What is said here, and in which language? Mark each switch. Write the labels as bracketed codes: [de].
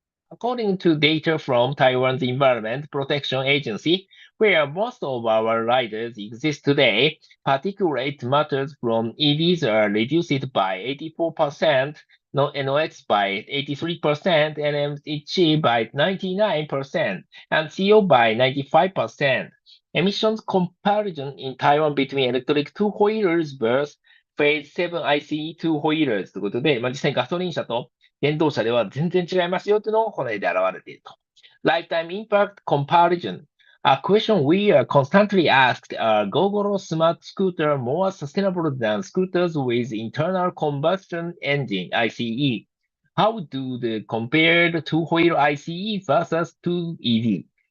[en] According to data from Taiwan's Environment Protection Agency, where most of our riders exist today, particulate matters from EVs are reduced by 84%, NOx by 83%, NMHG by 99%, and CO by 95%. Emissions comparison in Taiwan between electric two-wheelers versus Phase 7 ICE two-wheelers [ja] ということで、実際にガソリン車と電動車では全然違いますよというのをこの絵で表れていると。 [en] Lifetime Impact Comparison. A question we are constantly asked, are Gogoro smart scooter more sustainable than scooters with internal combustion engine, ICE? How do they compare two-wheel ICE versus two EV?